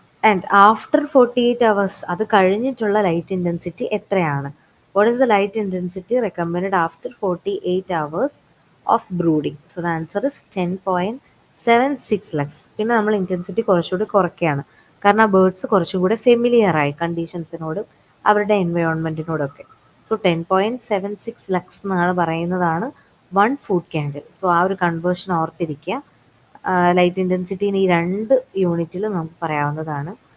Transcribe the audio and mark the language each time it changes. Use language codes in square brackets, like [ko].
[en] and after 48 hours [ml] അത് കഴിഞ്ഞിട്ടുള്ള light intensity എത്രയാണ്? [en] What is the light intensity recommended after 48 hours of brooding? So the answer is 10.76 lux. [ml] പിന്നെ നമ്മൾ intensity കുറച്ചുകൂടി കുറയ്ക്കുകയാണ്, കാരണം ബേർഡ്സ് കുറച്ചുകൂടി ഫെമിലിയർ ആയി കണ്ടീഷൻസിനോടും അവരുടെ എൻവയോൺമെൻറ്റിനോടൊക്കെ. സോ 10.76 lux എന്നാണ് പറയുന്നതാണ് 1 foot candle. സോ ആ ഒരു കൺവേർഷൻ ഓർത്തിരിക്കുക. ലൈറ്റ് ഇൻറ്റൻസിറ്റിന് ഈ 2 യൂണിറ്റിലും നമുക്ക് പറയാവുന്നതാണ്.